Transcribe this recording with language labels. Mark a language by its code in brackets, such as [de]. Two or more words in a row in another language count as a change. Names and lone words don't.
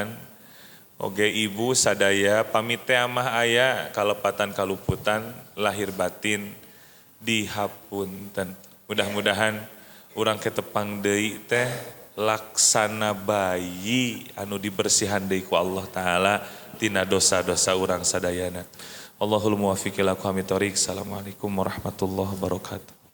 [su] Oge ibu sadaya pamit teh amah aya kalepatan kaluputan lahir batin dihapunten. Mudah-mudahan urang ketepang deui teh laksana bayi anu dibersihan deui ku Allah taala tina dosa-dosa urang sadayana. [ar] الله الموفق إلى أقوم الطريق. السلام عليكم ورحمة الله وبركاته.